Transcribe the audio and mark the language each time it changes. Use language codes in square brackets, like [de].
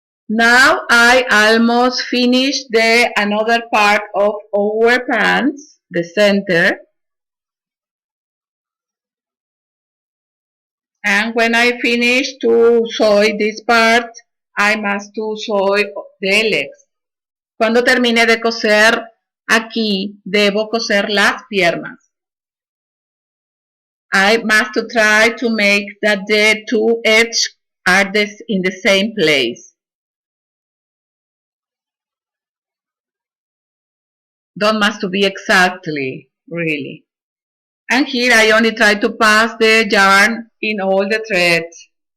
[en] Now I almost finished the another part of our pants, the center. And when I finish to sew this part, I must to sew the legs. [es] Cuando termine de coser aquí, debo coser las piernas. [en] I must to try to make that the two edges are in the same place. Don't must to be exactly, really. And here I only try to pass the yarn in all the threads.